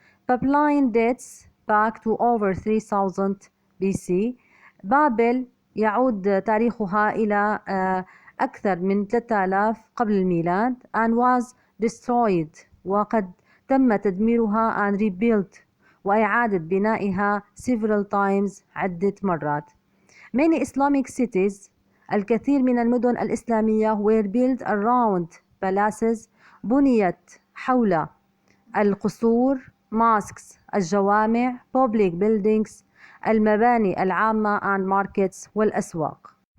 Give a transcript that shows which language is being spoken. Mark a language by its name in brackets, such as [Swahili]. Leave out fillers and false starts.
[English] Babylon dates back to over 3000 BC. [Arabic] بابل يعود تاريخها إلى أكثر من 3000 قبل الميلاد [English] and was destroyed [Arabic] وقد تم تدميرها [English] and rebuilt [Arabic] وإعادة بنائها [English] several times [Arabic] عدة مرات. [English] Many Islamic cities [Arabic] الكثير من المدن الإسلامية [English] were built around palaces [Arabic] بنيت حول القصور [English] mosques [Arabic] الجوامع [English] public buildings [Arabic] المباني العامة [English] and markets [Arabic] والأسواق.